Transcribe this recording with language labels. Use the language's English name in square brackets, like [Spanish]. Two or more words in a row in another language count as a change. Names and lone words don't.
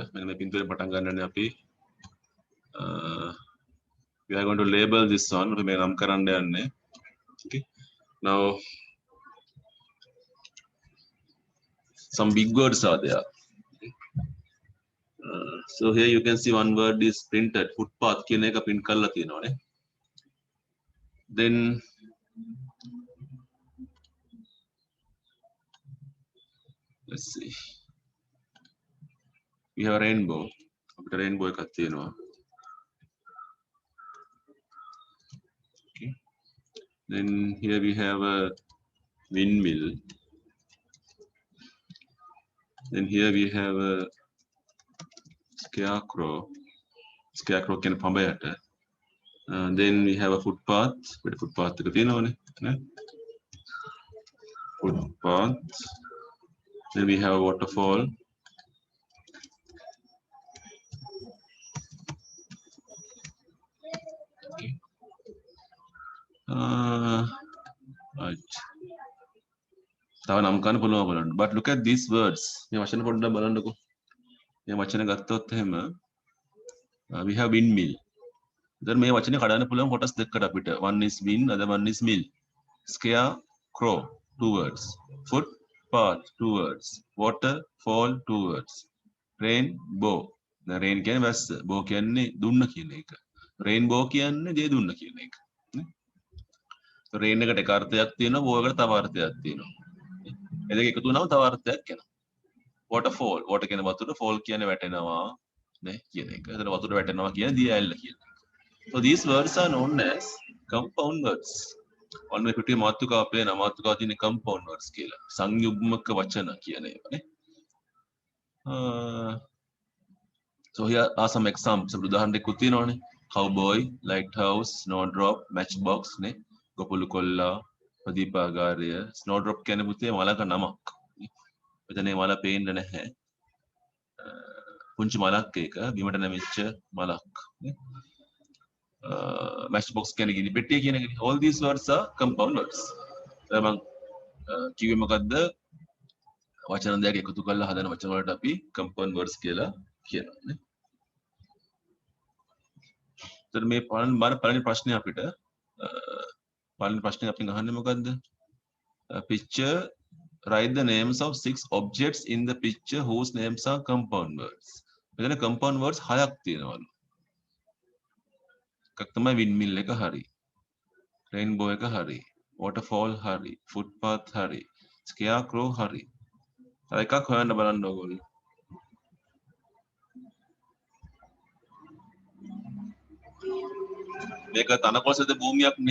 [English] We are going to label this one. Okay. Now some big words are there. So here you can see one word is printed. [Sinhala] Footpath කියන එක print කරලා තියෙනවානේ. [English] Then let's see. We have a rainbow. [Sinhala] අපිට rainbow එකක් තියෙනවා. [English] Okay. Then here we have a windmill. Then here we have a scarecrow. [Sinhala] Scarecrow කියන පඹයට. [English] Then we have a footpath. [Sinhala] අපිට footpath එක තියෙනවානේ. නේ? [English] Footpath. Then we have a waterfall. Okay. Right. [Sinhala] තව නම් කරන්න පුළුවන් බලන්න. [English] But look at these words. [Sinhala] මේ වචන පොඩ්ඩක් බලන්නකෝ. මේ වචන ගත්තොත් එහෙම [English] we have windmill. [Sinhala] දැන් මේ වචනේ කඩන්න පුළුවන් කොටස් දෙකකට අපිට. [English] One is wind, other one is mill. Scare, crow, 2 words. Foot, path, 2 words. Water, fall, 2 words. Rain, bow. [Sinhala] දැන් rain කියන්නේ වැස්ස. bow කියන්නේ දුන්න කියන එක. Rainbow කියන්නේ දේ දුන්න කියන එක. rain එකට එක අර්ථයක් තියෙනවා, bow එකට තව අර්ථයක් තියෙනවා. ඒ දෙක එකතු වුණාම තව අර්ථයක් එනවා. [English] waterfall, water [Sinhala] කියන්නේ වතුර, fall කියන්නේ වැටෙනවා නේ කියන එක. එතන වතුර වැටෙනවා කියන්නේ දිය ඇල්ල කියන එක. [English] So these words are known as compound words. [Sinhala] ඔන්න මේ පිටුවේ මාතෘකාව පේන මාතෘකාව තියෙන [English] compound words [Sinhala] කියලා. සංයුග්මක වචන කියන ඒවානේ. [English] So here are some examples. [Sinhala] උදාහරණ දෙකක් තියෙනවානේ. [English] Cowboy, lighthouse, snowdrop, matchbox නේ. [Sinhala] ගොපළු කොල්ලා, ප්‍රදීපාගාරය. snowdrop කියන්නේ පුතේ මලක නමක්. එතන මේ මල පේන්නේ නැහැ. පුංචි මලක් ඒක බිමට නැමිච්ච මලක් නේ. matchbox කියන්නේ ගිනි පෙට්ටිය කියන එකනේ. [English] All these words are compound words. [Sinhala] මම කිව්වේ මොකද්ද? වචන දෙකක් එකතු කරලා හදන වචන වලට අපි [English] compound words [Sinhala] කියලා කියනවා නේ. එතන මේ පළවෙනි ප්‍රශ්නේ අපිට පළවෙනි ප්‍රශ්නේ අපින් අහන්නේ මොකද්ද? [English] Picture write the names of 6 objects in the picture whose names are compound words. [Sinhala] මෙතන [English] compound words [Sinhala] 6ක් තියෙනවලු. එකක් තමයි windmill එක හරි. rainbow එක හරි. waterfall හරි. footpath හරි. scarecrow හරි. තව එකක් හොයන්න බලන්න ඕගොල්ලෝ. මේක තනකොළසද භූමියක්නේ.